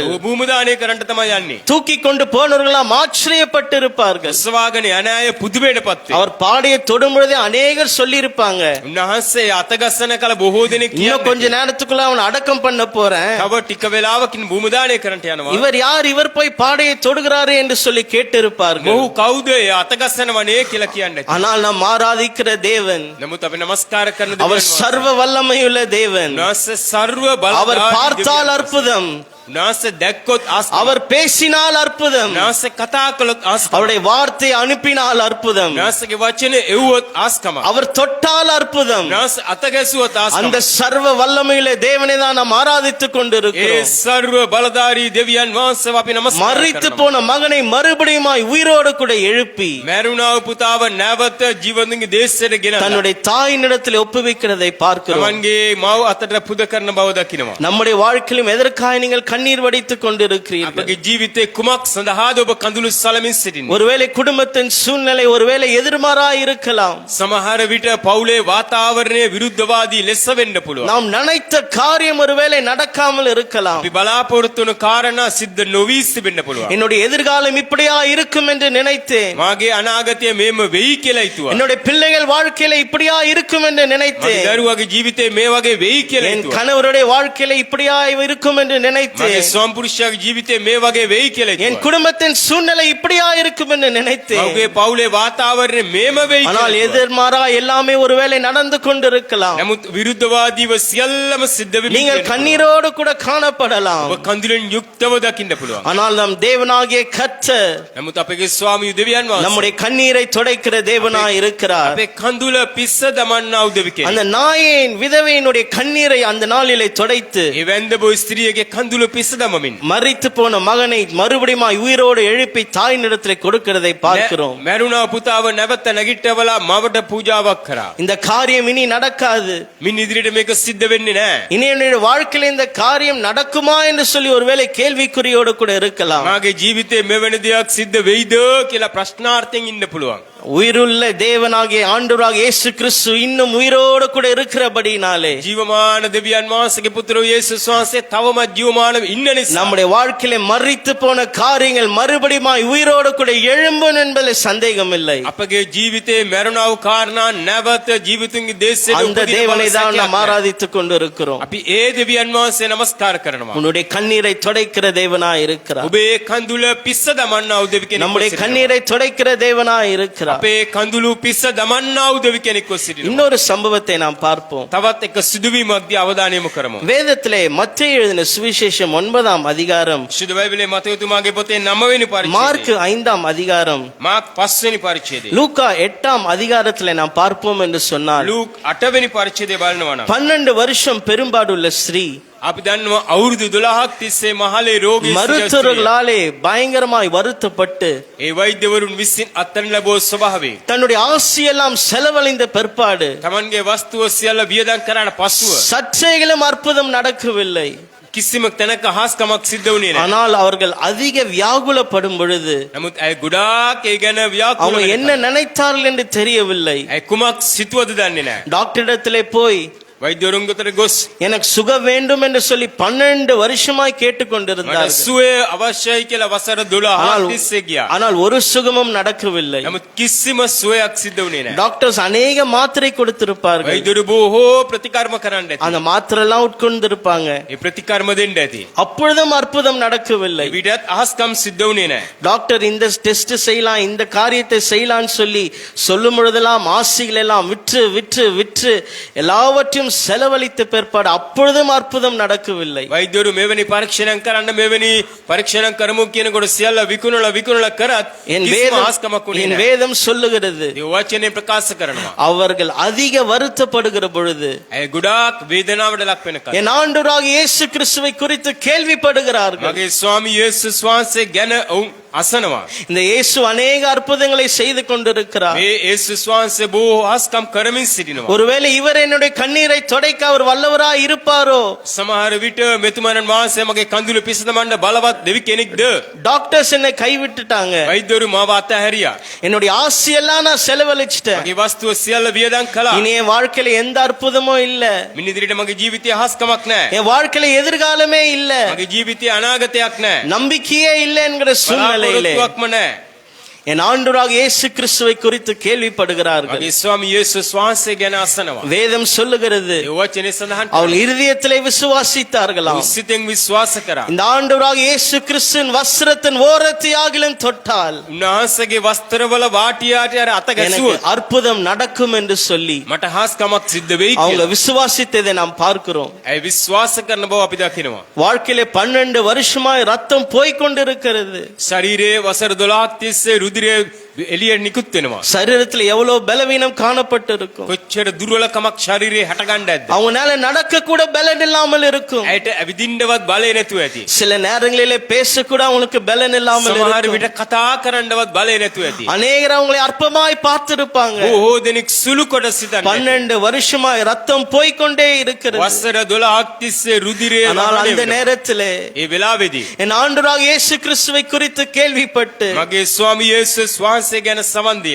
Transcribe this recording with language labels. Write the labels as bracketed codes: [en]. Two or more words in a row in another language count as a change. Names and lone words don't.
[si] ඔහු භූමදානය කරන්නට තමයි යන්නේ. [ta] தூக்கி கொண்டு போனவர்களாம் ஆச்சரியப்பட்டிருப்பார்கள். [si] ඔසවාගෙන යන අය පුදුමයටපත් වේ. [ta] அவர் பாடையை தொடும் பொழுதே அநேகர் சொல்லியிருப்பாங்க, [si] උන්වහන්සේ අතගස්සන කල බොහෝ දෙනෙක් [ta] இன்னும் கொஞ்ச [si] කියන්නේ [ta] நேரத்துக்குள்ள அவன் அடக்கம் பண்ண போறேன், [si] තව ටික වෙලාවකින් භූමදානය කරන්නට යනවා. [ta] இவர் யார், இவர் போய் பாடையை தொடுகிறாரே என்று சொல்லி கேட்டிருப்பார்கள். [si] මොහු කවුද ඒ අතගස්සනවනේ කියලා කියන්නේ. [ta] ஆனால் நாம் ஆராதிக்கிற தேவன் [si] නමුත් අපි නමස්කාර කරන [ta] அவர் [si] දෙවියන් [ta] சர்வ வல்லமையுள்ள தேவன். [si] උන්වහන්සේ ਸਰව [ta] அவர் [si] බලධාරී [ta] பார்த்தால் [si] දෙවියන්. [ta] அற்புதம், [si] උන්වහන්සේ දැක්කොත් ආස්තම. [ta] அவர் பேசினால் அற்புதம், [si] උන්වහන්සේ කතා කළොත් ආස්තම. [ta] அவருடைய வார்த்தை அனுப்பினால் அற்புதம், [si] උන්වහන්සේගේ වචනේ එව්වොත් ආස්කම. [ta] அவர் தொட்டால் அற்புதம். [si] උන්වහන්සේ අත ගැසුවොත් ආස්කම. [ta] அந்த சர்வ வல்லமையுள்ள தேவனை தான் நாம் ஆராதித்துக் [si] ඒ [ta] கொண்டிருக்கிறோம். [si] ਸਰව බලධාරී දෙවියන් වහන්සේව අපි නමස්කාර [ta] மரித்து [si] කරනවා. [ta] போன மகனை மறுபடியுமாய் உயிரோடு கூட எழுப்பி [si] මැරුණා වූ පුතාව නැවත ජීවන්තුන්ගේ දේශයට ගෙනලා [ta] தன்னுடைய தாயினிடத்தில் ஒப்புவிக்கிறதை பார்க்கிறோம். [si] තමන්ගේ මව් අතට පුද කරන බව දකිනවා. [ta] நம்முடைய வாழ்க்கையிலும் எதற்காக நீங்கள் கண்ணீர் வடித்துக் கொண்டிருக்கிறீர்கள்? [si] අපගේ ජීවිතේ කුමක් සඳහාද ඔබ කඳුළු සලමින් සිටින්නේ? [ta] ஒருவேளை குடும்பத்தின் சூழ்நிலை ஒருவேளை எதிர்மாறாய் இருக்கலாம். [si] සමහර විට පවුලේ වාතාවරණය විරුද්ධවාදී ලෙස වෙන්න පුළුවන්. [ta] நாம் நினைத்த காரியம் ஒருவேளை நடக்காமல் இருக்கலாம். [si] අපි බලාපොරොත්තු වන කාරණා සිද්ධ නොවී තිබෙන්න පුළුවන්. [ta] என்னுடைய எதிர்காலம் இப்படியா இருக்கும் என்று நினைத்தேன். [si] මාගේ අනාගතය මේම වෙයි කියලා හිතුවා. [ta] என்னுடைய பிள்ளைகள் வாழ்க்கையில இப்படியா இருக்கும் என்று [si] මගේ [ta] நினைத்தேன். [si] දරුවගේ ජීවිතේ මේ වගේ වෙයි කියලා [ta] என் [si] හිතුවා. [ta] கணவருடைய வாழ்க்கையில இப்படியா இருக்கும் என்று [si] මගේ [ta] நினைத்தேன். [si] මගේ ස්වාම පුරුෂයාගේ ජීවිතේ මේ වගේ වෙයි කියලා [ta] என் [si] හිතුවා. [ta] குடும்பத்தின் சூழ்நிலை இப்படியா இருக்கும் என்று நினைத்தேன். [si] මගේ පවුලේ වාතාවරණය මේම වෙයි [ta] ஆனால் [si] කියලා. [ta] எதிர்மாறா எல்லாமே ஒருவேளை நடந்து கொண்டிருக்கலாம். [si] නමුත් විරුද්ධවාදීව සියල්ලම සිද්ධ වෙමින් [ta] நீங்கள் [si] තියෙනවා. [ta] கண்ணீரோடு கூட காணப்படலாம். [si] ඔබ කඳුලෙන් යුක්තව දකින්න පුළුවන්. [ta] ஆனால் நம் தேவனாகிய கர்த்தர் [si] නමුත් අපගේ ස්වාමී දෙවියන් වහන්සේ [ta] நம்முடைய கண்ணீரை துடைக்கிற தேவனாய் இருக்கிறார். [si] අපේ කඳුල පිස්ස දමන්නා වූ දෙවි කෙනෙක්. [ta] அந்த நாயின் விதவையினுடைய கண்ணீரை அந்த நாளிலே துடைத்து [si] ඒ වැන්දබෝ ස්ත්‍රියගේ කඳුල පිස්ස දමමින් [ta] மரித்து போன மகனை மறுபடியும் உயிரோடு எழுப்பி தாயினிடத்திலே கொடுக்கிறதை பார்க்கிறோம். [si] මැරුණා පුතාව නැවත නැගිටවලා මවට පූජාවක් කරා. [ta] இந்த காரியம் இனி நடக்காது. [si] මින් ඉදිරියට මේක සිද්ධ වෙන්නේ නැහැ. [ta] இனி என்னுடைய வாழ்க்கையில இந்த காரியம் நடக்குமா என்று சொல்லி ஒருவேளை கேள்விக்குறியோடு கூட இருக்கலாம். [si] මාගේ ජීවිතේ මෙවැනි දෙයක් සිද්ධ වෙයිද කියලා ප්‍රශ්නාර්ථයෙන් ඉන්න පුළුවන්. [ta] உயிருள்ள தேவனாகிய ஆண்டவராகிய இயேசு கிறிஸ்து இன்னும் உயிரோடு கூட இருக்கிறபடினாலே [si] ජීවමාන දෙවියන් වහන්සේගේ පුත්‍ර යේසුස් වහන්සේ තවමත් ජීවමානව ඉන්න නිසා [ta] நம்முடைய வாழ்க்கையில மரித்து போன காரியங்கள் மறுபடியும் உயிரோடு கூட எழும்பும் என்பதில் சந்தேகம் இல்லை. [si] අපගේ ජීවිතේ මැරුණා වූ කාරණා නැවත ජීවිතුන්ගේ දේශයට [ta] அந்த தேவனை தான் நாம் ஆராதித்துக் கொண்டிருக்கிறோம். [si] අපි ඒ දෙවියන් වහන්සේ නමස්කාර කරනවා. [ta] உன்னுடைய கண்ணீரை துடைக்கிற தேவனாய் இருக்கிறார். [si] ඔබේ කඳුල පිස්ස දමන්නා වූ දෙවි කෙනෙක්. [ta] நம்முடைய கண்ணீரை துடைக்கிற தேவனாய் இருக்கிறார். [si] අපේ කඳුළු පිස්ස දමන්නා වූ දෙවි කෙනෙක්ව සිටිනවා. [ta] இன்னொரு சம்பவத்தை நாம் பார்ப்போம். [si] තවත් එක සිදුවීමක් දී අවධානය යොමු කරමු. [ta] வேதத்திலே மத்தேயு எழுதின சுவிசேஷம் 9ஆம் அதிகாரம், [si] ශුද්ධ බයිබලයේ මතයතුමාගේ පොතේ 9 වෙනි [ta] மார்க் [si] පරිච්ඡේදය, [ta] 5ஆம் அதிகாரம், [si] මාර්ක් 5 වෙනි පරිච්ඡේදය, [ta] லூக்கா 8ஆம் அதிகாரத்திலே நாம் பார்ப்போம் என்று சொன்னால், [si] ලූක් 8 වෙනි පරිච්ඡේදය බලනවා නම් [ta] 12 வருஷம் பெரும்பாடுள்ள ஸ்ரீ [si] අපි දන්නවා අවුරුදු 12ක් තිස්සේ මහලේ රෝගී [ta] மருத்துவர்களாலே பயங்கரமாய் வருத்தப்பட்டு [si] ඒ වෛද්‍යවරුන් විසින් අත්හැරන ලැබුව ස්වභාවය [ta] தன்னுடைய ஆசியெல்லாம் செலவழிந்த பிற்பாடு [si] තමන්ගේ වස්තුව සියල්ල වියදම් කරාට පසුව [ta] சற்றேகளும் அற்புதம் நடக்கவில்லை. [si] කිසිම තැනක හාස්කමක් සිද්ධ වුණේ නැහැ. [ta] ஆனால் அவர்கள் அதிக வியாகுலப்படும் பொழுது [si] නමුත් ඇය ගොඩාක් ඒ ගැන ව්‍යාකුල [ta] அவங்க [si] වෙනවා. [ta] என்ன நினைத்தார்கள் என்று தெரியவில்லை. [si] ඇය කුමක් සිතුවද දන්නේ නැහැ. [ta] டாக்டரிடத்திலே போய் [si] වෛද්‍යවරුන් ගතට ගොස් [ta] எனக்கு சுக வேண்டும் என்று சொல்லி 12 வருஷமாய் [si] මට [ta] கேட்டுக்கொண்டிருந்தார்கள். [si] සුවය අවශ්‍යයි කියලා වසර 12ක් තිස්සේ ගියා. [ta] ஆனால் ஒரு சுகமும் நடக்கவில்லை. [si] නමුත් කිසිම සුවයක් සිද්ධ වුණේ නැහැ. [ta] டாக்டர்ஸ் அநேக மாத்திரை கொடுத்திருப்பார்கள். [si] වෛද්‍යවරු බොහෝ ප්‍රතිකර්ම කරන්න ඇති. [ta] அந்த மாத்திரை எல்லாம் உட்கொண்டிருப்பாங்க. [si] ඒ ප්‍රතිකර්ම දෙන්න ඇති. [ta] அப்பொழுதும் அற்புதம் நடக்கவில்லை. [si] විඩත් අහස්කම් සිද්ධ වුණේ නැහැ. [ta] டாக்டர் இந்த டெஸ்ட் செய்யலாம், இந்த காரியத்தை செய்யலாம்னு சொல்லி சொல்லும் பொழுதெல்லாம் ஆசிகள் எல்லாம் விற்று விற்று விற்று எல்லாவற்றையும் செலவழித்த பிற்பாடு அப்பொழுதும் அற்புதம் நடக்கவில்லை. [si] වෛද්‍යවරු මෙවැනි පරීක්ෂණයක් කරන්න මෙවැනි පරීක්ෂණයක් කරමු කියනකොට සියල්ල විකුණලා කරත් [ta] என் [si] කිසිම [ta] வேதம் [si] අහස්කමක් වුණේ [ta] என் [si] නැහැ. [ta] வேதம் சொல்லுகிறது, [si] ඒ වචනේ ප්‍රකාශ කරනවා. [ta] அவர்கள் அதிக வருத்தப்படுகிற பொழுது [si] ඇය ගොඩාක් වේදනාවට ලක් වෙනකල් [ta] என் ஆண்டவராகிய இயேசு கிறிஸ்துவை குறித்து கேள்விப்படுகிறார்கள். [si] මගේ ස්වාමී යේසුස් වහන්සේ ගැන ඔවුන් අසනවා. [ta] இந்த இயேசு அநேக அற்புதங்களை செய்து கொண்டிருக்கிறார். [si] මේ යේසුස් වහන්සේ බොහෝ අහස්කම් කරමින් සිටිනවා. [ta] ஒருவேளை இவர் என்னுடைய கண்ணீரை துடைக்க அவர் வல்லவராய் இருப்பாரோ? [si] සමහර විට මෙතුමන් වහන්සේ මගේ කඳුළු පිසදමන්න බලවත් දෙවි කෙනෙක්ද? [ta] டாக்டர்ஸ் என்னை கைவிட்டுட்டாங்க, [si] වෛද්‍යවරු මාව අතහැරියා. [ta] என்னுடைய ஆசையெல்லாம் நான் செலவழிச்சிட்டேன், [si] මගේ වස්තුව සියල්ල වියදම් කළා. [ta] இனி என் வாழ்க்கையில எந்த அற்புதமும் இல்ல, [si] මින් ඉදිරියට මගේ ජීවිතයේ අහස්කමක් නැහැ. [ta] என் வாழ்க்கையில எதிர்காலமே இல்ல, [si] මගේ ජීවිතයේ අනාගතයක් නැහැ. [ta] நம்பிக்கையே இல்லை என்கிற சூழ்நிலையிலே [si] බලාපොරොත්තුවක්ම නැහැ. [ta] என் ஆண்டவராகிய இயேசு கிறிஸ்துவை குறித்து கேள்விப்படுகிறார்கள். [si] මගේ ස්වාමී යේසුස් වහන්සේ ගැන අසනවා. [ta] வேதம் சொல்லுகிறது, [si] ඒ වචනේ සඳහන් [ta] அவள் இருதயத்திலே விசுவாசித்தார்களாம். [si] සිතෙන් විශ්වාස කරා. [ta] இந்த ஆண்டவராகிய இயேசு கிறிஸ்துவின் வஸ்திரத்தின் ஓரத்தையாகிலும் தொட்டால் [si] උන්වහන්සේගේ වස්ත්‍රවල වාටියාට අර අත [ta] எனக்கு [si] ගැසුවොත් [ta] அற்புதம் நடக்கும் என்று சொல்லி [si] මට හාස්කමක් සිද්ධ වෙයි [ta] அவங்க [si] කියලා. [ta] விசுவாசித்ததை நாம் பார்க்கிறோம். [si] ඇයි විශ්වාස කරන බව අපි දකිනවා. [ta] வாழ்க்கையில 12 வருஷமாய் ரத்தம் போய்கொண்டிருக்கிறது. [si] ශරීරයේ වසර 12ක් තිස්සේ රුධිරය එළියට නිකුත් වෙනවා. [ta] சரீரத்துல எவ்வளவு பலவீனம் காணப்பட்டிருக்கும். [si] කොච්චර දුර්වලකමක් ශරීරයේ හටගන්න ඇද්ද? [ta] அவங்களால நடக்க கூட பலன் இல்லாமல் இருக்கும். [si] ඇයට ඇවිදින්නවත් බලය නැතුව ඇති. [ta] சில நேரங்களிலே பேச கூட அவங்களுக்கு பலன் இல்லாமல் [si] සමහර [ta] இருக்கும். [si] විට කතා කරන්නවත් බලය නැතුව ඇති. [ta] அநேகர் அவங்களை அற்பமாய் பார்த்திருப்பாங்க. [si] බොහෝ දෙනෙක් සුළු කොට සිතන්නේ. [ta] 12 வருஷமாய் ரத்தம் போய்கொண்டே இருக்கிறது. [si] වසර 12ක් තිස්සේ රුධිරය [ta] ஆனால் [si] වහනය [ta] அந்த [si] වෙනවා. [ta] நேரத்திலே [si] ඒ වෙලාවේදී [ta] என் ஆண்டவராகிய இயேசு கிறிஸ்துவை குறித்து கேள்விப்பட்டு [si] මගේ ස්වාමී යේසුස් වහන්සේ වහන්සේ ගැන සවන් දීලා.